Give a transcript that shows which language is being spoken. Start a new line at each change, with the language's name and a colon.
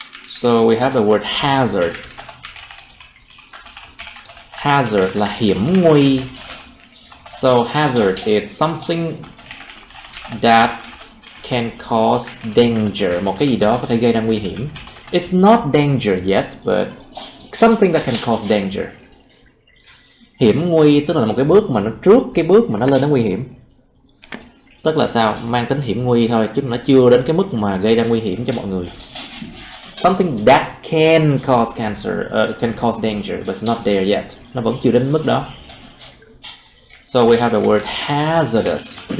English: So we have the word hazard.
Vietnamese: Hazard là hiểm nguy.
English: So hazard is something that can cause danger,
Vietnamese: một cái gì đó có thể gây ra nguy hiểm.
English: It's not danger yet, but something that can cause danger.
Vietnamese: Hiểm nguy tức là một cái bước mà nó trước cái bước mà nó lên đến nguy hiểm. Tức là sao? Mang tính hiểm nguy thôi, chứ nó chưa đến cái mức mà gây ra nguy hiểm cho mọi người.
English: Something that can cause cancer, can cause danger, but it's not there yet.
Vietnamese: Nó vẫn chưa đến mức đó.
English: So we have the word hazardous.